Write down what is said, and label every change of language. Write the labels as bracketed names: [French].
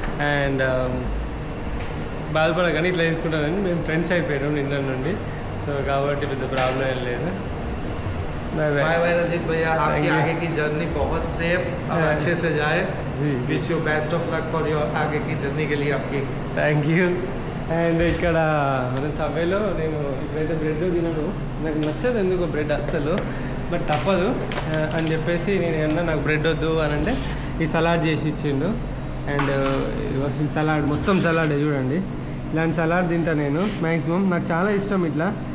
[Telugu] And బాధపడగానే ఇట్లా తీసుకుంటానని మేము ఫ్రెండ్స్ అయిపోయాం నిన్న నుండి. సో కాబట్టి పెద్ద ప్రాబ్లం ఏం లేదు. [Hindi] बाय बाय रंजीत भैया. आपकी आगे की जर्नी बहुत सेफ और अच्छे से जाए. [English] wish you best of luck for your [Hindi] आगे की जर्नी के लिए आपकी. [English] Thank you. [Telugu] అండ్ ఇక్కడ మన సభలో నేను ఇప్పుడైతే బ్రెడ్ తినను. నాకు నచ్చదు ఎందుకో బ్రెడ్ అస్సలు. బట్ తప్పదు అని చెప్పేసి నేను ఏమన్నా నాకు బ్రెడ్ వద్దు అని అంటే ఈ సలాడ్ చేసి ఇచ్చిండు. అండ్ ఈ సలాడ్ మొత్తం సలాడే చూడండి. ఇలాంటి సలాడ్ తింటా నేను మ్యాక్సిమం. నాకు చాలా ఇష్టం ఇట్లా.